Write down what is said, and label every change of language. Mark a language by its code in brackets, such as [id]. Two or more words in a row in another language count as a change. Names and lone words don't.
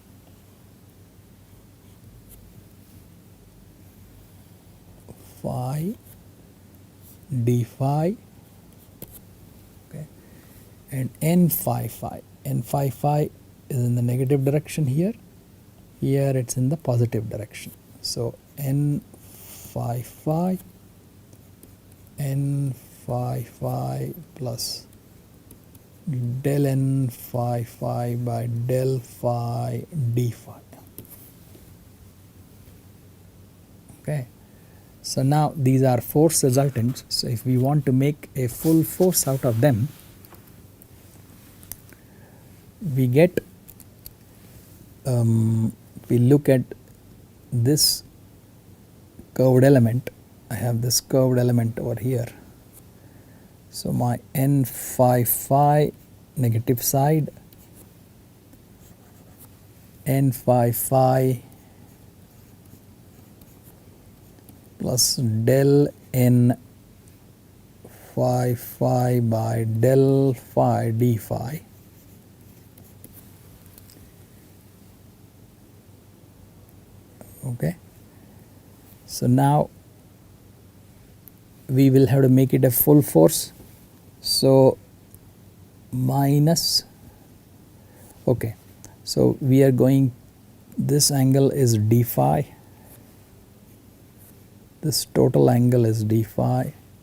[en] Phi d phi, okay, and n phi phi. N phi phi is in the negative direction here. Here it's in the positive direction. So n phi phi plus del n phi phi by del phi d phi. Okay. So now these are force resultants. So if we want to make a full force out of them, we get, we look at this curved element. I have this curved element over here. So my n phi phi negative side, n phi phi plus del n phi phi by del phi d phi okay. So now we will have to make it a full force. So minus, okay, so we are going, this angle is d phi, this total angle is d phi.